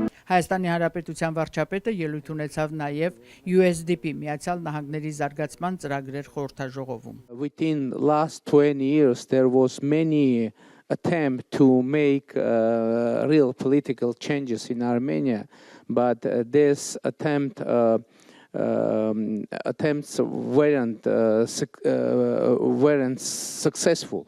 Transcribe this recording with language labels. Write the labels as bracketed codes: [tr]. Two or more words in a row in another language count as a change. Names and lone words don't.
[hy] Հայաստանի Հանրապետության վարչապետը ելույթ ունեցավ նաև UNDP Միացյալ Նահանգների զարգացման ծրագրեր խորհրդաժողովում. [en] Within last 20 years there was many attempt to make real political changes in Armenia, but this attempts weren't successful.